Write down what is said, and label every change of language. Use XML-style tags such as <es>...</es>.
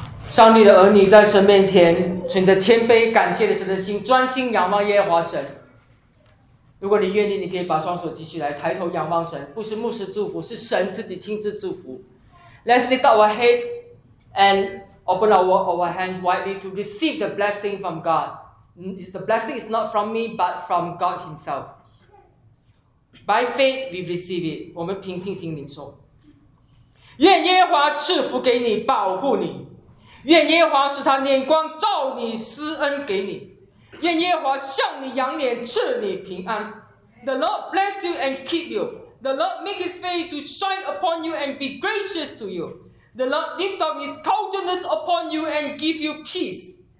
<zh>上帝的儿女在神面前存着谦卑感谢的神的心，专心仰望耶和华神。如果你愿意，你可以把双手举起来抬头仰望神，不是牧师祝福，是神自己亲自祝福。</zh> <en>Let's lift our heads and open our hands widely to receive the blessing from God. The blessing is not from me but from God himself. By faith we receive it.</en> <zh>我们凭信心领受。愿耶和华赐福给你，保护你，愿耶和华使他脸光照你，施恩给你，愿耶和华向你扬脸，赐你平安。</zh> <en>The Lord bless you and keep you. The Lord make his face to shine upon you and be gracious to you. The Lord lift up his countenance upon you and give you peace.</en>